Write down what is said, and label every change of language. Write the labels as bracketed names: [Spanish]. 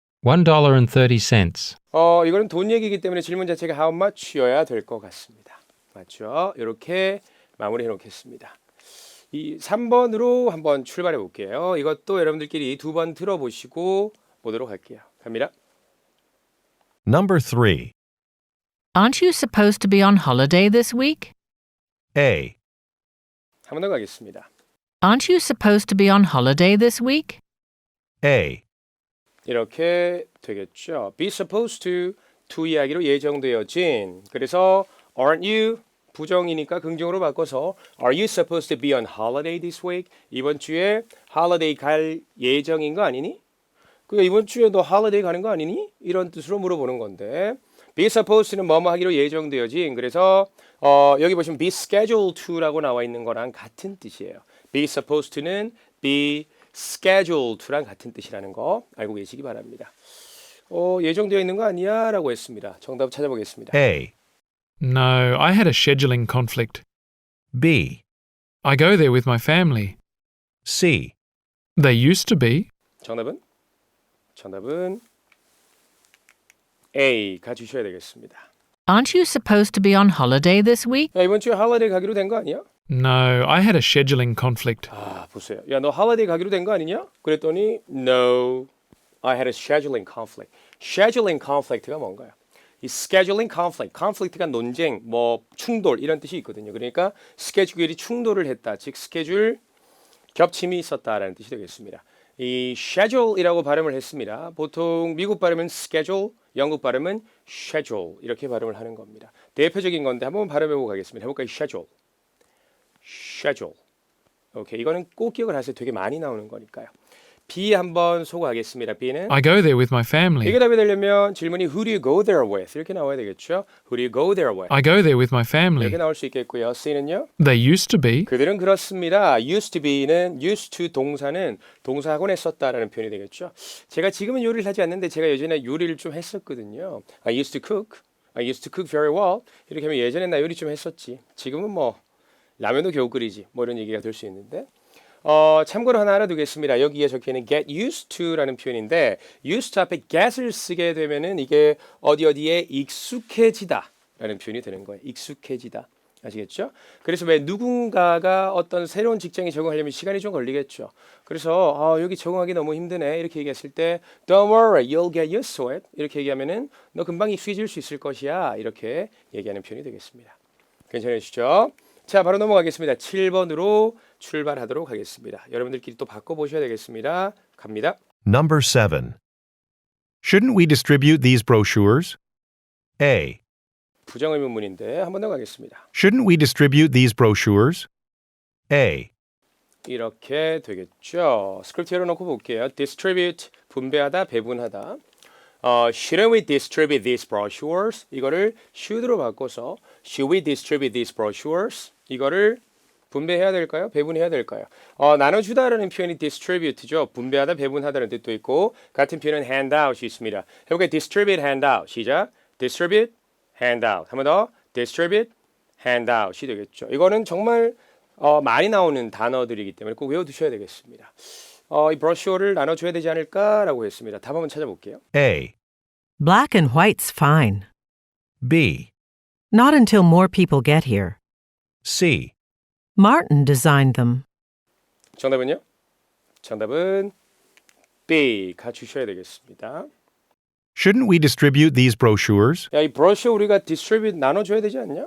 [English] $1.30. [Korean] 이거는 돈 얘기이기 때문에 질문 자체가 [English] how much [Korean] 여야 될 것 같습니다. 맞죠? 이렇게 마무리해 놓겠습니다. 이 3번으로 한번 출발해 볼게요. 이것도 여러분들끼리 두 번 들어보시고 보도록 할게요. 갑니다. [English] Number 3. Aren't you supposed to be on holiday this week? A. [Korean] 한 번 더 가겠습니다. [English] Aren't you supposed to be on holiday this week? A. [Korean] 이렇게 되겠죠. [English] be supposed to [Korean] 이야기로 예정되어진. 그래서 [English] aren't you [Korean] 부정이니까 긍정으로 바꿔서 [English] Are you supposed to be on holiday this week? [Korean] 이번 주에 holiday 갈 예정인 거 아니니? 그 이번 주에 너 holiday 가는 거 아니니? 이런 뜻으로 물어보는 건데 [English] be supposed to [Korean] 는 뭐뭐 하기로 예정되어진. 그래서 여기 보시면 [English] be scheduled to [Korean] 라고 나와 있는 거랑 같은 뜻이에요. [English] be supposed to [Korean] 는 [English] be scheduled to [Korean] 랑 같은 뜻이라는 거 알고 계시기 바랍니다. 예정되어 있는 거 아니야? 라고 했습니다. 정답 찾아보겠습니다. [English] A. No, I had a scheduling conflict. B. I go there with my family. C. They used to be. [Korean] 정답은 A 가주셔야 되겠습니다. [English] Aren't you supposed to be on holiday this week? [Korean] 야, 이번 주에 holiday 가기로 된 거 아니야? [English] No, I had a scheduling conflict. [Korean] 보세요. 야, 너 holiday 가기로 된 거 아니냐? 그랬더니 [English] No, I had a scheduling conflict. [Korean] scheduling conflict가 뭔가요? 이 scheduling conflict, conflict가 논쟁, 뭐 충돌 이런 뜻이 있거든요. 그러니까 스케줄이 충돌을 했다. 즉 스케줄 겹침이 있었다라는 뜻이 되겠습니다. 이 schedule이라고 발음을 했습니다. 보통 미국 발음은 schedule, 영국 발음은 schedule 이렇게 발음을 하는 겁니다. 대표적인 건데 한번 발음해보고 가겠습니다. 해볼까요? schedule. 오케이, 이거는 꼭 기억을 하세요. 되게 많이 나오는 거니까요. B 한번 소개하겠습니다. B는 [English] I go there with my family. [Korean] 이게 답이 되려면 질문이 [English] Who do you go there with? [Korean] 이렇게 나와야 되겠죠. [English] Who do you go there with? I go there with my [Korean] 이렇게 [English] family. [Korean] 나올 수 있겠고요. C는요. [English] They used to be. [Korean] 그들은 그렇습니다. used to be는 used to 동사는 동사학원에 썼다라는 표현이 되겠죠. 제가 지금은 요리를 하지 않는데 제가 예전에 요리를 좀 했었거든요. [English] I used to cook. I used to cook very well. [Korean] 이렇게 하면 예전에 나 요리 좀 했었지. 지금은 뭐 라면도 겨우 끓이지. 뭐 이런 얘기가 될 수 있는데 참고로 하나 알아두겠습니다. 여기에 적혀있는 get used to라는 표현인데 used to 앞에 get을 쓰게 되면은 이게 어디에 익숙해지다 라는 표현이 되는 거예요. 익숙해지다. 아시겠죠? 그래서 왜 누군가가 어떤 새로운 직장에 적응하려면 시간이 좀 걸리겠죠. 그래서 여기 적응하기 너무 힘드네 이렇게 얘기했을 때 [English] Don't worry, you'll get used to it [Korean] 이렇게 얘기하면은 너 금방 익숙해질 수 있을 것이야 이렇게 얘기하는 표현이 되겠습니다. 괜찮으시죠? 자, 바로 넘어가겠습니다. 7번으로 출발하도록 하겠습니다. 여러분들끼리 또 바꿔보셔야 되겠습니다. 갑니다. [English] Number 7. Shouldn't we distribute these brochures? A. [Korean] 부정의문문인데 한 번 더 가겠습니다. [English] Shouldn't we distribute these brochures? A. [Korean] 이렇게 되겠죠. 스크립트 열어놓고 볼게요. distribute, 분배하다, 배분하다. [English] Shouldn't we distribute these brochures? [Korean] 이거를 should로 바꿔서 [English] Should we distribute these brochures? [Korean] 이거를 분배해야 될까요? 배분해야 될까요? 나눠주다라는 표현이 distribute죠. 분배하다, 배분하다는 뜻도 있고 같은 표현은 handout이 있습니다. 해볼까요? distribute, handout. 시작. distribute, handout. 한 번 더. distribute, handout이 되겠죠. 이거는 정말 많이 나오는 단어들이기 때문에 꼭 외워두셔야 되겠습니다. 이 브로셔를 나눠줘야 되지 않을까라고 했습니다. 답 한번 찾아볼게요. [English] A. Black and white's fine. B. Not until more people get here. C. Martin designed them. [Korean] 정답은요? 정답은 B 가주셔야 되겠습니다. [English] Shouldn't we distribute these brochures? [Korean] 야, 이 브로셔 우리가 디스트리뷰트 나눠줘야 되지 않냐?